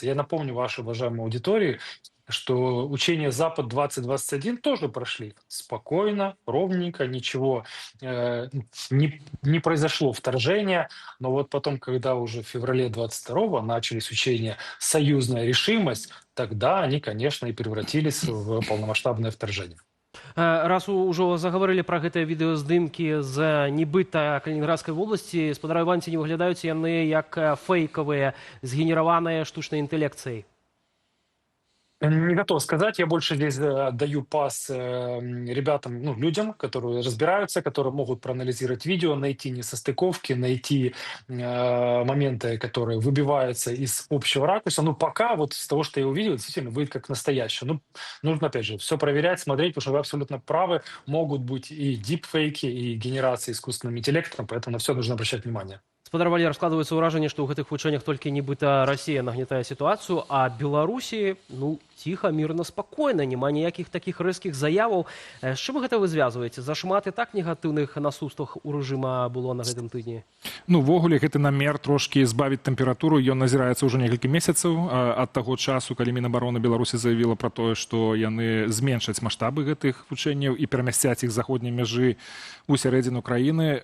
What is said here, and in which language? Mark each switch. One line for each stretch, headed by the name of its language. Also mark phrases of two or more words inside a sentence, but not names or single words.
Russian: Я напомню вашей уважаемой аудитории, что учения «Запад-2021» тоже прошли спокойно, ровненько, ничего не произошло вторжения. Но вот потом, когда уже в феврале 22-го начались учения «Союзная решимость», тогда они, конечно, и превратились в полномасштабное вторжение.
Belarusian: Раз ужо загаварылі пра гэтыя відэаздымкі з нібыта Калінінградскай вобласці, спадар Іван, ці не выглядаюць яны як фейкавыя, згенераваныя штучнай інтэлекцыяй?
Russian: Не готов сказать. Я больше здесь даю пас ребятам, ну, людям, которые разбираются, которые могут проанализировать видео, найти несостыковки, найти моменты, которые выбиваются из общего ракурса. Ну, пока вот с того, что я увидел, действительно выглядит как настоящее. Ну, нужно, опять же, все проверять, смотреть, потому что вы абсолютно правы. Могут быть и дипфейки, и генерации искусственным интеллектом, поэтому на все нужно обращать внимание.
Belarusian: Спадар Валер, складваецца ўражанне, што ў гэтых вучэннях толькі нібыта Расія нагнятае сітуацыю, а Беларусі, ну, ціха, мірна, спакойна, няма ніякіх такіх рэзкіх заяваў. З чым гэта вы звязваеце? Зашмат і так негатыўных наступствах у рэжыма было на гэтым тыдні? Ну, ввогуле, гэты намер трошкі збавіць тэмпературу, ён назіраецца ўжо некалькі месяцаў ад таго часу, калі Мінабароны Беларусі заявіла пра тое, што яны зменшаць маштабы гэтых вучэнняў і перамясцяць іх з заходняй мяжы ў сярэдзіну краіны.